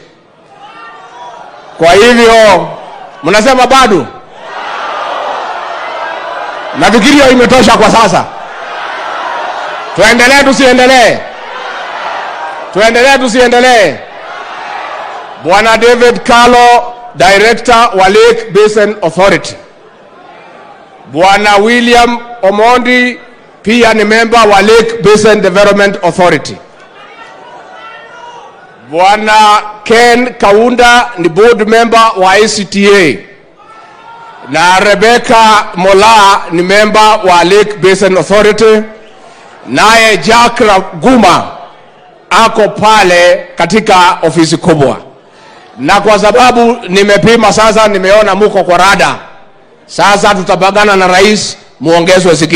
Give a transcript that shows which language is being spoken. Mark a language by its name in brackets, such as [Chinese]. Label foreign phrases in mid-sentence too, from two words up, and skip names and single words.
[Swahili] Kwa hivyo mnasema bado? Nafikiri hiyo imetosha kwa sasa. Tuendelee tusiendelee? Tuendelee tusiendelee? Bwana David Carlo, director wa Lake Basin Authority. Bwana William Omondi pia ni member wa Lake Basin Development Authority. Bwana Ken Kaunda ni [English] board member [Swahili] wa ACTA. Na Rebecca Mola ni member wa Lake Basin Authority. Naye Jack Guma ako pale katika ofisi kubwa. Na kwa sababu nimepima sasa, nimeona muko kwa rada, sasa tutabagana na rais, muongezwe zingine.